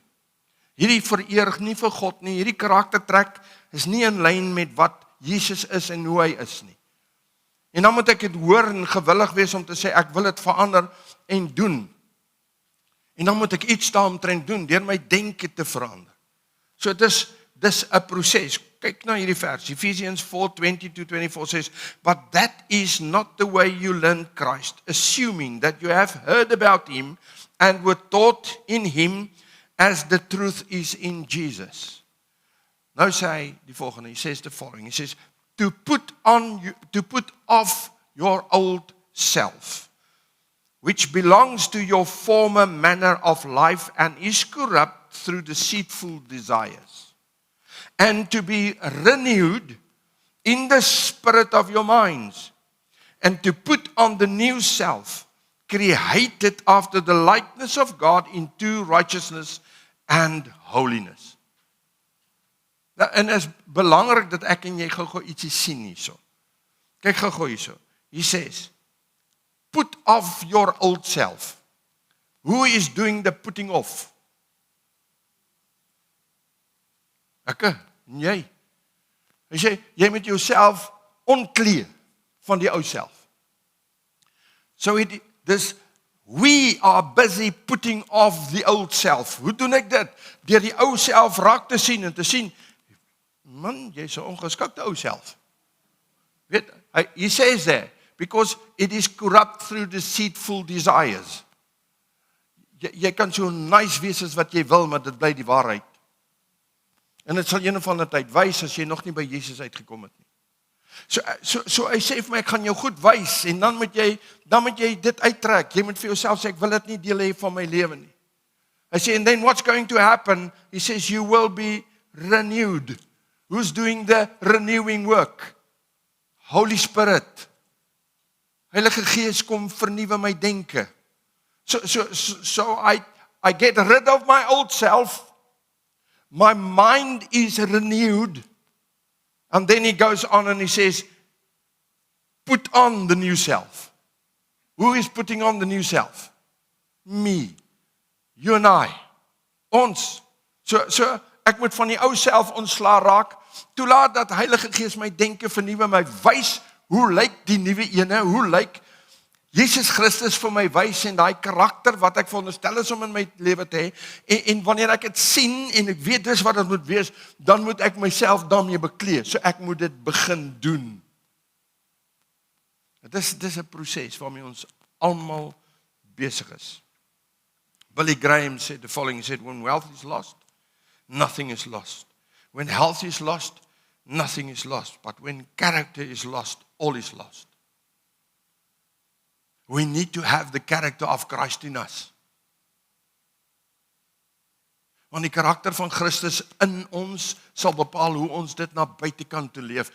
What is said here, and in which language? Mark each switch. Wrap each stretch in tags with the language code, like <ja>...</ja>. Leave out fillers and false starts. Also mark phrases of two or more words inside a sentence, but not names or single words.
<af>Hierdie vereer nie vir God nie, hierdie karaktertrek is nie in lyn met wat Jesus is en hoe hy is nie. En dan moet ek dit hoor en gewillig wees om te sê, ek wil dit verander en doen. En dan moet ek iets daaromtrent doen, deur my denke te verander. So dis 'n proses. kyk na hierdie vers.</af> <en>Ephesians 4:20-24 says, "But that is not the way you learned Christ, assuming that you have heard about him and were taught in him as the truth is in Jesus."</en> <af>Nou sê hy die volgende,</af> <en>he says the following. He says, to put off your old self, which belongs to your former manner of life and is corrupt through deceitful desires, and to be renewed in the spirit of your minds, and to put on the new self, created after the likeness of God in true righteousness and holiness.</en> <af>En is belangrik dat ek en jy gou ietsie sien hierso. Kyk gou hierso.</af> <en>He says, put off your old self. Who is doing the putting off?</en> <af>Ek en jy. Hy sê, jy moet jouself ontklee van die ou self.</af> <en>So we are busy putting off the old self.</en> <af>Hoe doen ek dit? Deur die ou self raak te sien en te sien, man, jy is 'n ongeskikte ou self. Weet,</af> <en>he says there, because it is corrupt through deceitful desires.</en> <af>Jy kan so nice wees as wat jy wil, maar dit bly die waarheid. En dit sal een van die tyd wys as jy nog nie by Jesus uitgekom het nie. So hy sê vir my, ek gaan jou goed wys, en dan moet jy dit uittrek. Jy moet vir jouself sê, ek wil dit nie deel hê van my lewe nie. Hy sê,</af> <en>and then what's going to happen? He says, you will be renewed. Who's doing the renewing work? Holy Spirit.</en> <af>Heilige Gees kom vernuwe my denke.</af> <en>So I get rid of my old self. My mind is renewed. And then he goes on and he says, put on the new self. Who is putting on the new self? Me. You and I.</en> <af>Ons. So ek moet van die ou self ontslaa raak. Toelaat dat Heilige Gees my denke vernuwe, my wys hoe lyk die nuwe ene, hoe lyk Jesus Christus vir my wys en daai karakter wat ek veronderstel is om in my lewe te hê. En wanneer ek dit sien en ek weet dis wat dit moet wees, dan moet ek myself daarmee beklee. So ek moet dit begin doen. Dit is 'n proses waarmee ons almal besig is.</af> <en>Billy Graham said the following, he said, when wealth is lost, nothing is lost. When health is lost, nothing is lost. But when character is lost, all is lost. We need to have the character of Christ in us.</en> <af>Want die karakter van Christus in ons sal bepaal hoe ons dit na buitekant toe leef.</af>